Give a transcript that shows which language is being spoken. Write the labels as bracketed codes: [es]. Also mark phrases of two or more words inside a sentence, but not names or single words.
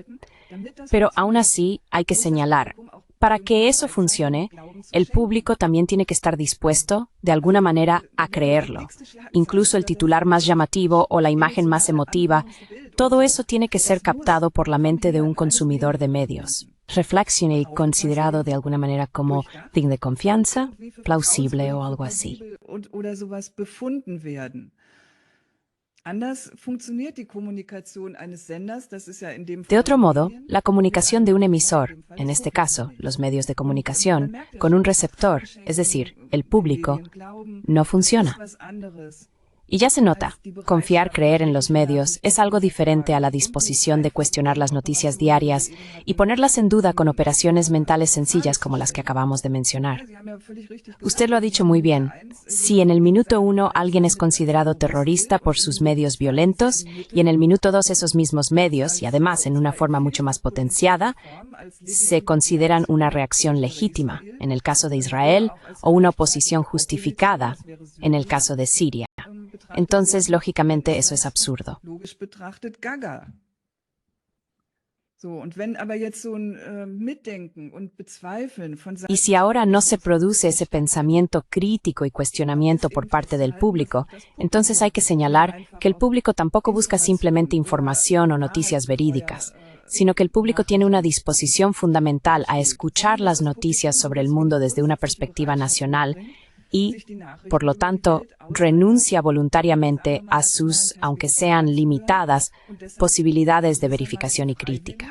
[es] Pero aún así hay que señalar, para que eso funcione, el público también tiene que estar dispuesto, de alguna manera, a creerlo. Incluso el titular más llamativo o la imagen más emotiva, todo eso tiene que ser captado por la mente de un consumidor de medios. Reflexione y considerado de alguna manera como digno de confianza, plausible o algo así. [de] Oder sowas befunden werden. Anders funktioniert die Kommunikation eines Senders, das ist ja in dem [es] De [de] Fall [es] otro modo, [de] Medien, [es] la comunicación de un emisor, en este caso, los medios de comunicación, con un receptor, es decir, el público, no funciona. [de] was anderes. [es] Y ya se nota, confiar, creer en los medios es algo diferente a la disposición de cuestionar las noticias diarias y ponerlas en duda con operaciones mentales sencillas como las que acabamos de mencionar. [de] Sie haben ja völlig richtig [es] Usted lo ha dicho muy bien. Si en el minuto 1 alguien es considerado terrorista por sus medios violentos y en el minuto 2 esos mismos medios, y además en una forma mucho más potenciada, se consideran una reacción legítima, en el caso de Israel, o una oposición justificada, en el caso de Siria. Entonces, lógicamente, eso es absurdo. [de] logisch betrachtet gaga. So, und wenn aber jetzt so ein Mitdenken und Bezweifeln von [es] Y si ahora no se produce ese pensamiento crítico y cuestionamiento por parte del público, entonces hay que señalar que el público tampoco busca simplemente información o noticias verídicas, sino que el público tiene una disposición fundamental a escuchar las noticias sobre el mundo desde una perspectiva nacional y, por lo tanto, renuncia voluntariamente a sus, aunque sean limitadas, posibilidades de verificación y crítica.